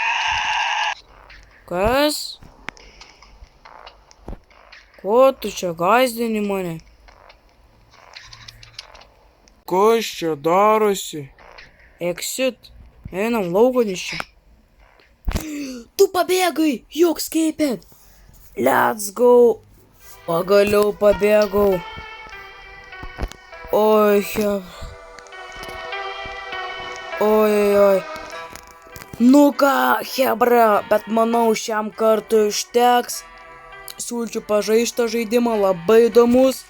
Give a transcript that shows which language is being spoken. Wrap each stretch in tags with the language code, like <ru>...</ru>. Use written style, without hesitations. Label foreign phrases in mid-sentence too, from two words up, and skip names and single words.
<lt>Kas? Ko tu čia gąsdini mane? Kas čia darosi? Exit. Einam laukan iš čia. Tu pabėgai, juk escaped.</lt> <en>Let's go.</en> <lt>Pagaliau pabėgau. Oi, oi. Nu ką, Hebra, bet manau šiam kartui užteks. Siūlyčiau pažaisti žaidimą, labai įdomus.</lt>